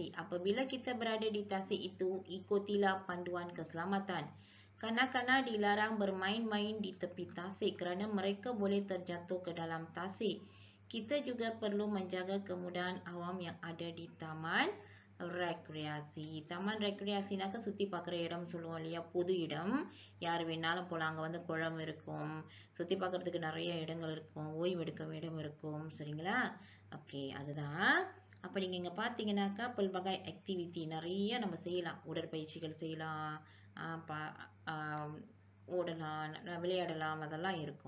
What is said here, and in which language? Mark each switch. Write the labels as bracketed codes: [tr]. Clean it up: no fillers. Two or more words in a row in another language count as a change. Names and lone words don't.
[ms] Apabila kita berada di tasik itu, ikutilah panduan keselamatan. Kanak-kanak dilarang bermain-main di tepi tasik kerana mereka boleh terjatuh ke dalam tasik. Kita juga perlu menjaga kemudahan awam yang ada di taman rekreasi. Taman rekreasi [ta] னாக்க சுத்தி பார்க்குற இடம் சொல்லுவோம் இல்லையா, பொது இடம். யார் வேணாலும் போகலாம். அங்கே வந்து குளம் இருக்கும், சுற்றி பார்க்குறதுக்கு நிறைய இடங்கள் இருக்கும், ஓய்வெடுக்க இடம் இருக்கும். சரிங்களா? ஓகே, அதுதான். அப்போ நீங்கள் இங்கே பார்த்தீங்கன்னாக்கா பல்வகை ஆக்டிவிட்டி நிறைய நம்ம செய்யலாம். உடற்பயிற்சிகள் செய்யலாம், ஓடலாம், விளையாடலாம், அதெல்லாம் இருக்கும்.